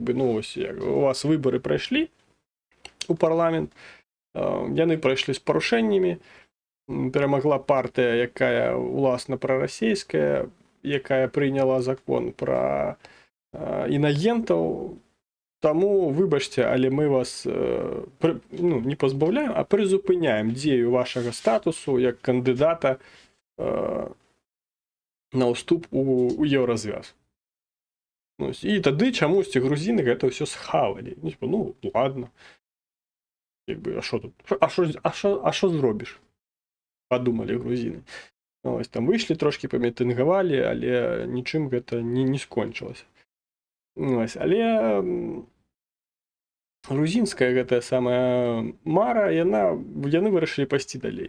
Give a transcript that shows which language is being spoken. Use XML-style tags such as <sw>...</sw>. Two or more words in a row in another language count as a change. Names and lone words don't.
<be>бы, ну, ось, у вас выбары прайшлі у парламент, яны прайшлі з парушэннямі, перамагла партыя, якая уласна прарасійская, якая прыняла закон пра інагентаў, таму, выбачце, але мы вас не пазбаўляем, а прызупыняем дзею вашага статусу як кандыдата на ўступ у еўразвяз. І тады чамусьці грузіны гэта ўсё схавалі.</be> <uk>Ну ладно, а що тут? А що зробіш?</uk> <be>Падумалі грузіны. Там выйшлі трошкі памітынгавалі, але нічым гэта не скончылася. Але грузінская гэтая самая мара, яны вырашылі пайсці далей.</be>